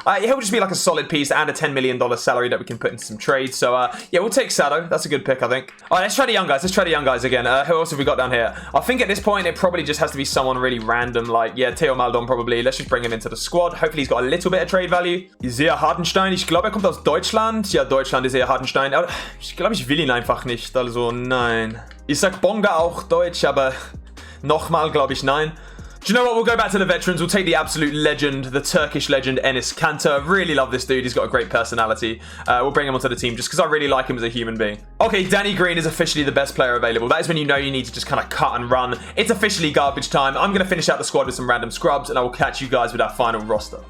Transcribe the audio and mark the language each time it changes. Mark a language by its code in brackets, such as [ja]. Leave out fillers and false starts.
[en] He'll just be like a solid piece and a $10 million salary that we can put into some trades. So, yeah, we'll take Sado. That's a good pick, I think. All right, let's try the young guys. Let's try the young guys again. Who else have we got down here? I think at this point, it probably just has to be someone really random, like, yeah, Theo Maldon probably. Let's just bring him into the squad. Hopefully, he's got a little bit of trade value. Isaiah Hartenstein. [de] Ich glaube, kommt aus Deutschland. Ja, Deutschland, Isaiah Hartenstein. Aber ich glaube, ich will ihn einfach nicht. Also, nein. Ich sag Bonga auch Deutsch, aber nochmal glaube ich nein. [en] Do you know what? We'll go back to the veterans. We'll take the absolute legend, the Turkish legend, Enes Kanter. Really love this dude. He's got a great personality. We'll bring him onto the team just because I really like him as a human being. Okay, Danny Green is officially the best player available. That is when you know you need to just kind of cut and run. It's officially garbage time. I'm going to finish out the squad with some random scrubs, and I will catch you guys with our final roster.